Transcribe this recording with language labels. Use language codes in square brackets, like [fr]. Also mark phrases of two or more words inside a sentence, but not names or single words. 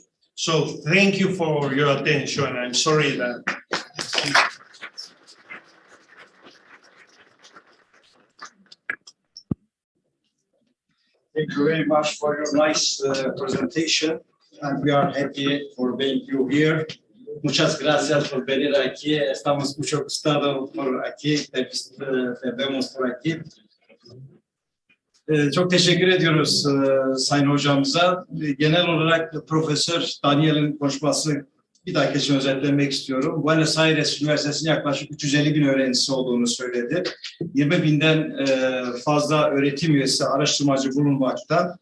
[en] So thank you for your attention. I'm sorry that. Thank you very much for your nice presentation, and we are happy for being you here. [es] Muchas gracias por venir aquí. Estamos mucho gustados por aquí, te vemos por aquí. [tr] Çok teşekkür ediyoruz Sayın Hocamıza. Genel olarak Profesör Daniel'in konuşması bir dakika için özetlemek istiyorum. Buenos Aires Üniversitesi'nin yaklaşık 350 bin öğrencisi olduğunu söyledi. 20 binden fazla öğretim üyesi, araştırmacı bulunmakta.